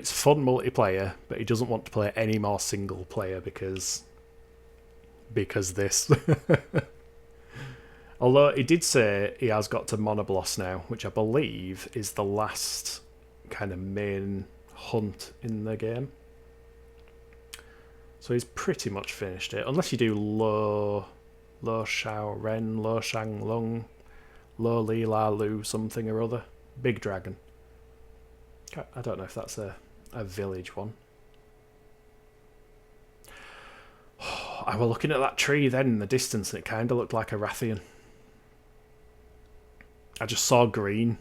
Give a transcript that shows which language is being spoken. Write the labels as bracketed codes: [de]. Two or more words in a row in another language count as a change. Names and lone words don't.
[en] It's fun multiplayer, but he doesn't want to play any more single player because this. Although he did say he has got to Monobloss now, which I believe is the last kind of main hunt in the game. So he's pretty much finished it, unless you do Lo Shao Ren, Lo Shang Lung, Lo Li La Lu something or other. Big Dragon. I don't know if that's a village one. I was looking at that tree then in the distance and it kind of looked like a Rathian. I just saw green.